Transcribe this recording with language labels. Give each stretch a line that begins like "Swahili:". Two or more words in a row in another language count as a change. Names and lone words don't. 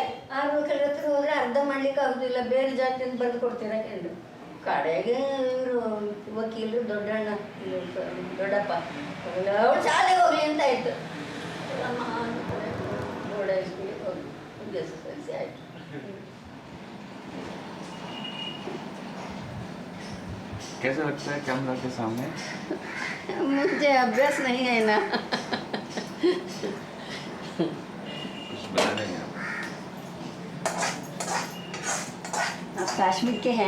Kannada: 6 ರೂಪಾಯಿ ಹತ್ರ ಹೋದರೆ ಅರ್ಧ ಮಾಡ್ಲಿಕ್ಕೆ ಆಗೋದಿಲ್ಲ. ಬೇರೆ ಜಾತಿಯಿಂದ ಬರೆದು ಕೊಡ್ತೀರ ಕೇಳಿ. ಕಡೆಗೆ ಇವರು ವಕೀಲರು ದೊಡ್ಡಣ್ಣ ದೊಡ್ಡಪ್ಪ ಅವಳು ಶಾಲೆಗೆ ಹೋಗ್ಲಿ ಅಂತ ಆಯಿತು. ಬೋರ್ಡ್ ಹೈಸ್ಕೂಲಿಗೆ ಹೋಗಿ SSLC ಆಯಿತು.
Hindi: कैसा लगता है कैमरा के सामने? मुझे अभ्यास नहीं है ना. कुछ बता देंगे आप? आप कश्मीर के हैं?